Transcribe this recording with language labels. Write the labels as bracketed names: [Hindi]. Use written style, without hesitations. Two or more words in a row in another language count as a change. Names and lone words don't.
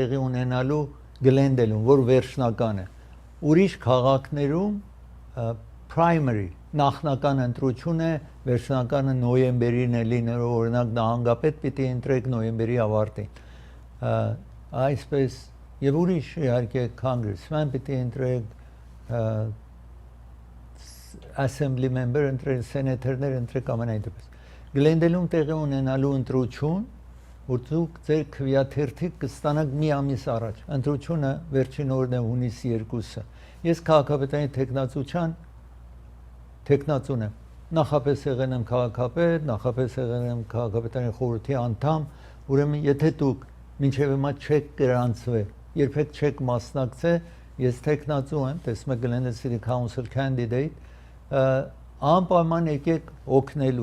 [Armenian] տեղի ունենալու Գլենդելում որ վերջնական է ուրիշ քաղաքներում primary նախնական ընտրություն է վերջնականը նոյեմբերին է լինելու օրինակ նահանգապետ պիտի ընտրեք նոյեմբերի ավարտին այսպես եւ ուրիշ իհարկե congressman պիտի ընտրեք [English] assembly member [Armenian] ընտրել սենեթորներ ընտրեք ամենայն դեպս Գլենդելում տեղի ունենալու ընտրություն որ դուք ձեր քվեաթերթիկ կստանաք մի ամիս առաջ ընտրությունը վերջին օրն է հունիսի 2-ը ես քաղաքապետարանի տեխնացուն եմ նախապես եղել եմ քաղաքապետ նախապես եղել եմ քաղաքապետարանի խորհրդի անդամ ուրեմն եթե դուք մինչև հիմա չեք գրանցվել երբեք չեք մասնակցել ես տեխնացու եմ տեսնում եք [English] Glendale City Council candidate [Armenian] անպայման եկեք օգնելու